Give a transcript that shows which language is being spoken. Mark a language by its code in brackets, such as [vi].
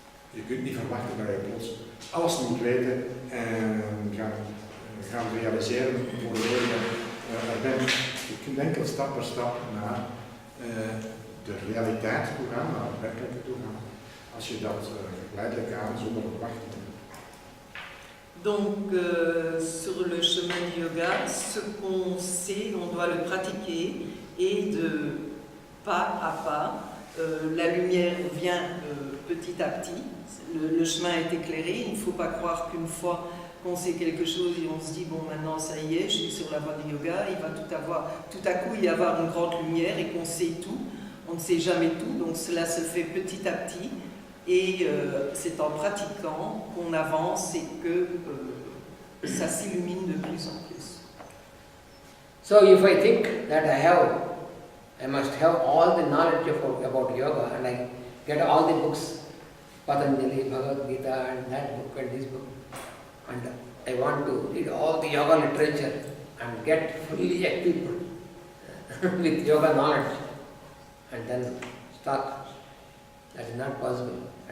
[nl] Je kunt niet verwachten dat je plots alles moet weten en gaan realiseren voor de je er bent. Je kunt enkel stap per stap naar de realiteit toe gaan, naar het werkelijke toe gaan. Als je dat geleidelijk aan zonder verwachting. [fr] Donc, sur le chemin du yoga, ce qu'on sait, on doit le pratiquer et de pas à pas, la lumière vient petit à petit. Le chemin est éclairé. Il ne faut pas croire qu'une fois qu'on sait quelque chose et on se dit bon maintenant ça y est, je suis sur la voie du yoga, il va tout à coup y avoir une grande lumière et qu'on sait tout. On ne sait jamais tout, donc cela se fait petit à petit. Et c'est en pratiquant qu'on avance et que ça s'illumine de plus en plus. [en] So if I think that I must have all the knowledge about yoga and I get all the books, Patanjali, Bhagavad Gita and that book and this book, and I want to read all the yoga literature and get fully equipped with yoga knowledge and then start. That is not possible.